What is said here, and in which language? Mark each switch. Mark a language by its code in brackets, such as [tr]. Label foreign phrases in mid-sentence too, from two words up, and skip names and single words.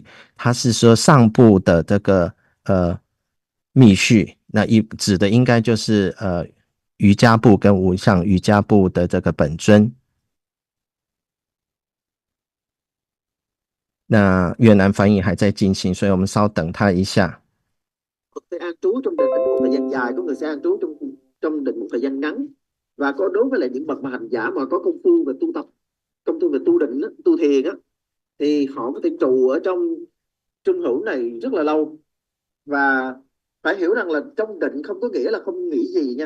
[zh] 他是说上部的这个密序，那指的应该就是瑜伽部跟无上瑜伽部的这个本尊。那越南翻译还在进行，所以我们稍等他一下。 [vi] sẽ an trú trong định một thời gian dài, có người sẽ an trú trong định một thời gian ngắn, và có đối với lại những bậc mà hành giả mà có công phu về tu tập, công phu về tu định đó, tu thiền á, thì họ có thể trụ ở trong trung hữu này rất là lâu. Và phải hiểu rằng là trong định không có nghĩa là không nghĩ gì nha.